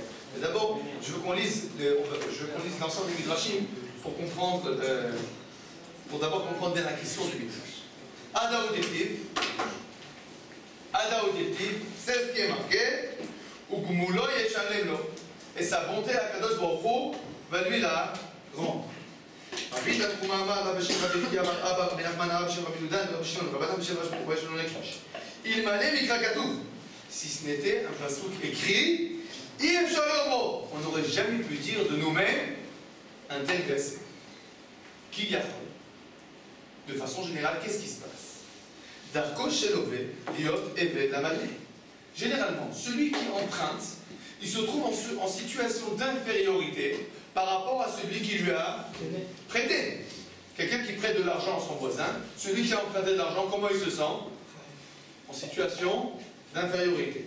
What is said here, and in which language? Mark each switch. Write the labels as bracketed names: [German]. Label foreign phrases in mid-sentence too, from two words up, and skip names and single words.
[French] Mais d'abord, je veux qu'on lise l'ensemble du Midrashim pour comprendre, pour d'abord comprendre bien la question du Midrash. Adaoudeti, c'est ce qui est marqué. [Hebrew] וגמולו ישלם לו. [French] Et sa bonté à [Hebrew] קדוש ברוך הוא [French] va lui la rendre. [Hebrew] רבי תחומה אמר רבי בשם רבי חייא בר אבא רבי נחמן הרב בשם רבי יהודה רבי שמעון רבנן בשם רבי שמעון רבי שמעון לקיש. אלמלא מקרא כתוב, [French] si ce n'était un passouk écrit, [Hebrew] אי אפשר לומר, [French] on n'aurait jamais pu dire de nous-mêmes un tel verset. Qu'il y a de façon générale, qu'est-ce qui se passe? [Hebrew] דרכו של לווה להיות עבד למלווה. [French] Généralement, celui qui emprunte, il se trouve en situation d'infériorité par rapport à celui qui lui a prêté. Quelqu'un qui prête de l'argent à son voisin, celui qui a emprunté de l'argent, comment il se sent? En situation d'infériorité.